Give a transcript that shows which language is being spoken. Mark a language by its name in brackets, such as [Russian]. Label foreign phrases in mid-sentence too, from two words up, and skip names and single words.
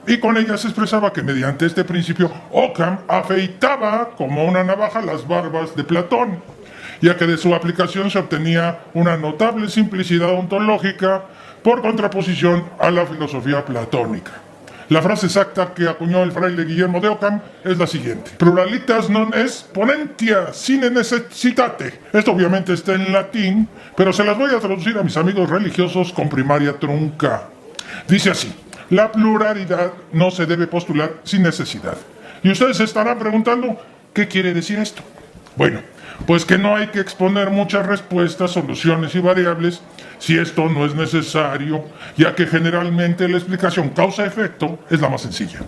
[Spanish] y con ella se expresaba que mediante este principio Occam afeitaba como una navaja las barbas de Platón, ya que de su aplicación se obtenía una notable simplicidad ontológica por contraposición a la filosofía platónica. La frase exacta que acuñó el fraile Guillermo de Occam es la siguiente: [Latin] pluralitas non est ponentia sine necessitate. [Spanish] Esto obviamente está en latín, pero se las voy a traducir a mis amigos religiosos con primaria trunca. Dice así: la pluralidad no se debe postular sin necesidad. Y ustedes se estarán preguntando, ¿qué quiere decir esto? Bueno, pues que no hay que exponer muchas respuestas, soluciones y variables si esto no es necesario, ya que generalmente la explicación causa-efecto es la más sencilla.